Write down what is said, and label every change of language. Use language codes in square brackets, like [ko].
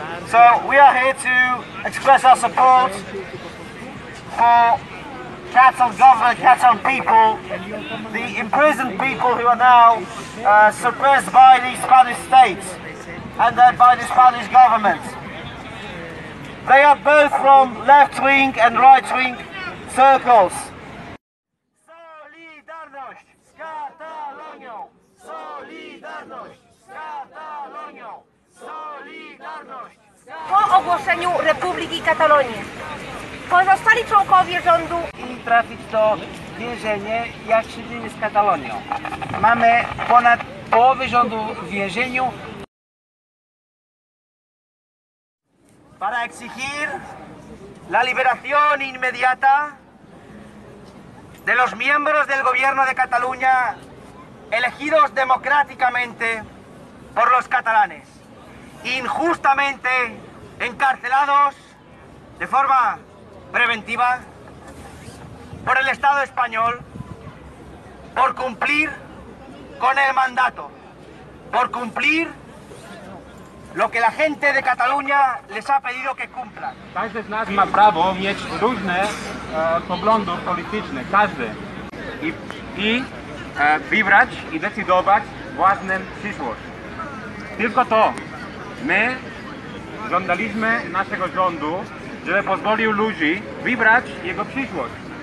[en] So we are here to express our support for Catalan government, Catalan people, the imprisoned people who are now suppressed by the Spanish state and by the Spanish government. They are both from left-wing and right-wing circles. [pl] Solidarność z Katalonią! Solidarność z Katalonią! Solidarność! Po ogłoszeniu Republiki Katalonii pozostali członkowie rządu i trafić do więzienia, jak się dzieje z Katalonią. Mamy ponad połowę rządu w więzieniu. [es] Para exigir la liberación inmediata de los miembros del gobierno de Cataluña elegidos democráticamente por los catalanes, injustamente encarcelados de forma preventiva por el Estado español por cumplir con el mandato, por cumplir lo que la gente de Cataluña les ha pedido que cumplan. [pl] Każdy z nas ma mieć różne poglądów politycznych, każdy. I wybrać i decydować własną przyszłość. Tylko to my żądaliśmy naszego rządu, żeby pozwolił ludzi wybrać jego przyszłość.